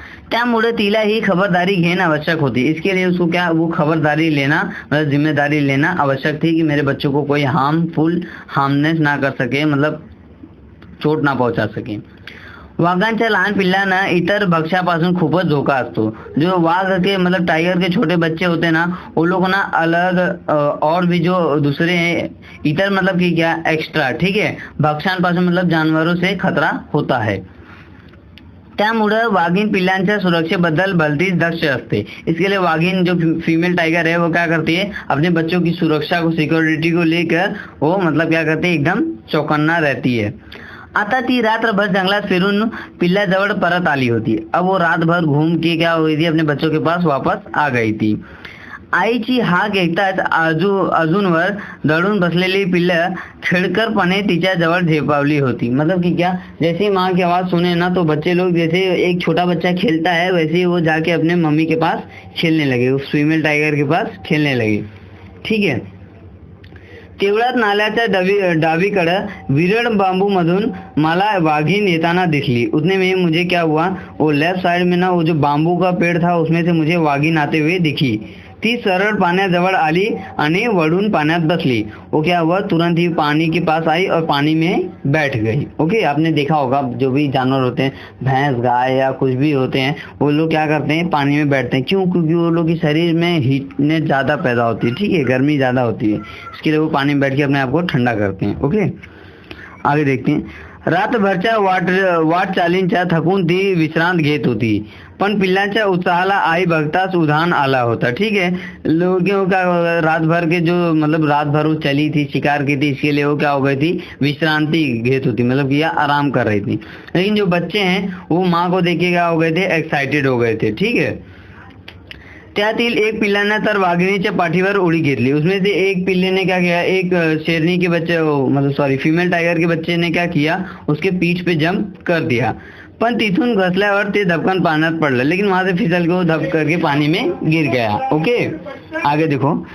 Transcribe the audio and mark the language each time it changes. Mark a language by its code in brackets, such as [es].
[mr] त्यामुळे तिला ही खबरदारी घेना आवश्यक होती। [hi] इसके लिए उसको क्या, वो खबरदारी लेना मतलब जिम्मेदारी लेना आवश्यक थी कि मेरे बच्चों को कोई हार्मनेस ना कर सके, मतलब चोट ना पहुंचा सके। [mr] वाघांच्या लहान पिल्लांना इतर भक्ष्यापासून खूपच धोका असतो। [hi] जो वाघ के मतलब टाइगर के छोटे बच्चे होते ना, वो लोग ना अलग और भी जो दूसरे इतर मतलब कि क्या एक्स्ट्रा, ठीक है, भक्ष्यांपासून मतलब जानवरों से खतरा होता है। [mr] त्यामुळे वाघीण पिल्लांच्या सुरक्षेबद्दल भलतीच दक्ष असते। [hi] इसके लिए वाघीण जो फीमेल टाइगर है वो क्या करती है, अपने बच्चों की सुरक्षा को, सिक्योरिटी को लेकर वो मतलब क्या करती है, एकदम चौकन्ना रहती है। [mr] आता ती रात्रभर जंगलात फिरून पिल्लाजवळ परत आली होती। [hi] अब वो रात भर घूम के क्या हुई थी, अपने बच्चों के पास वापस आ गई थी। [mr] आईची हाक ऐकताच अजूनवर दडून बसलेली पिल्लं खेळकरपणे तिच्या जवळ झेपावली होती। [hi] मतलब कि क्या, जैसे ही माँ की आवाज सुने ना, तो बच्चे लोग जैसे एक छोटा बच्चा खेलता है वैसे ही वो जाके अपने मम्मी के पास खेलने लगे, उस फीमेल टाइगर के पास खेलने लगे। [mr] ठीक है, तेवढ्यात नाल्याच्या डावीकडं विरळ बांबू मधून मला वाघीण येताना दिखली। [hi] उतने में मुझे क्या हुआ, वो लेफ्ट साइड में ना वो जो बांबू का पेड़ था उसमें से मुझे वाघीण आते हुए दिखी। [mr] ती सरळ पाण्याजवळ आली आणि वळून पाण्यात बसली। [hi] वो क्या हुआ, तुरंत ही पानी के पास आई और पानी में बैठ गई। ओके, आपने देखा होगा जो भी जानवर होते हैं, भैंस, गाय या कुछ भी होते हैं, वो लोग क्या करते हैं, पानी में बैठते हैं। क्यों, क्योंकि वो लोग के शरीर में हीटनेस ज़्यादा पैदा होती है। ठीक है, गर्मी ज़्यादा होती है, इसके लिए वो पानी में बैठ के अपने आप को ठंडा करते हैं। ओके, आगे देखते हैं। [mr] रातभरच्या वाटचालींच्या थकून ती विश्रांत घेत होती, पण पिल्लांच्या उत्साहाला आई बघताच उधाण आला होता। [hi] ठीक है, लोगों का रात भर के जो मतलब रात भर वो चली थी, शिकार की थी, इसके लिए वो क्या हो गई थी, [mr] विश्रांति घेत होती, [hi] मतलब कि आराम कर रही थी। लेकिन जो बच्चे हैं वो माँ को देख के क्या हो गए थे, एक्साइटेड हो गए थे। [mr] ठीक है, त्यातील एक पिल्लाने तर वाघिणीच्या पाठीवर उडी घेतली। [hi] उसमें से एक पिल्ले ने क्या किया, एक शेरनी के बच्चे मतलब सॉरी फीमेल टाइगर के बच्चे ने क्या किया, उसके पीठ पे जंप कर दिया। [mr] पण तिथून घसल्यावर ते धपकन पाण्यात पडलं, [hi] लेकिन वहां से फिसल के वो धप करके पानी में गिर गया। ओके, आगे देखो।